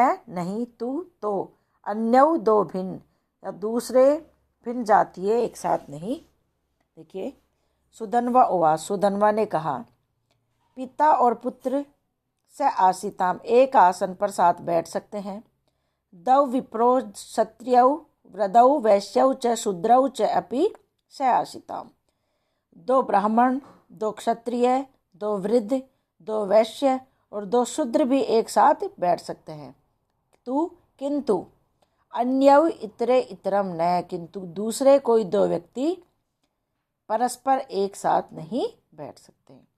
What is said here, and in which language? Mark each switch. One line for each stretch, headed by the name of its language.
Hindi: न नहीं, तू तो, अन्यौ दो भिन्न या दूसरे भिन्न जातीय एक साथ नहीं। देखिए,
Sanskrit: सुधन्वा उवाच।
Hindi: सुधन्वा ने कहा, पिता और पुत्र स आसीताम एक आसन पर साथ बैठ सकते हैं।
Sanskrit: दौ विप्रो क्षत्रियौ वृदौ वैश्यौ च शूद्रौ च अपि स आसीताम।
Hindi: दो ब्राह्मण, दो क्षत्रिय, दो वृद्ध, दो वैश्य और दो शूद्र भी एक साथ बैठ सकते हैं। किंतु अन्यौ इतरे इतरम न, किंतु दूसरे कोई दो व्यक्ति परस्पर एक साथ नहीं बैठ सकते।